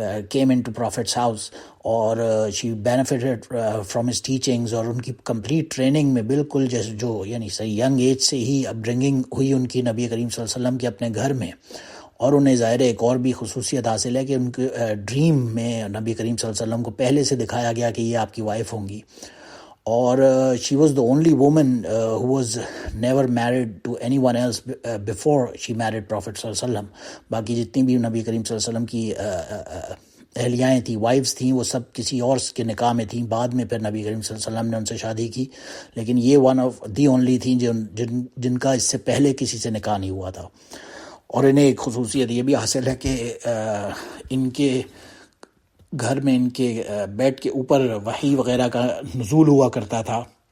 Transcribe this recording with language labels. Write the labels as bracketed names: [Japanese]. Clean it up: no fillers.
[English] came into Prophet's house, [Urdu] اور [English] she benefited from his teachings, [Urdu] اور ان کی کمپلیٹ ٹریننگ میں بالکل جیسے جو یعنی صحیح ینگ ایج سے ہی اپ برنگنگ ہوئی ان کی نبی کریم صلی اللہ علیہ وسلم کے اپنے گھر میں. اور انہیں ظاہر ایک اور بھی خصوصیت حاصل ہے کہ ان کے ڈریم میں نبی کریم صلی اللہ علیہ وسلم کو پہلے سے دکھایا گیا کہ یہ آپ کی وائف ہوں گی. [English] اور she was the only woman who was never married to anyone else before she married Prophet صلی اللہ علیہ وسلم. [Urdu] باقی جتنی بھی نبی کریم صلی اللہ علیہ وسلم کی اہلیائیں تھیں، وائفز تھیں، وہ سب کسی اور کے نکاح میں تھیں. بعد میں پھر نبی کریم صلی اللہ علیہ وسلم نے ان سے شادی کی، لیکن یہ [English] one of the only [Urdu] تھیں جن کا اس سے پہلے کسی سے نکاح نہیں ہوا تھا. اور انہیں ایک خصوصیت یہ بھی حاصل ہے کہ ان کے گھر میں ان کے بیڈ کے اوپر وحی وغیرہ کا نزول ہوا کرتا تھا.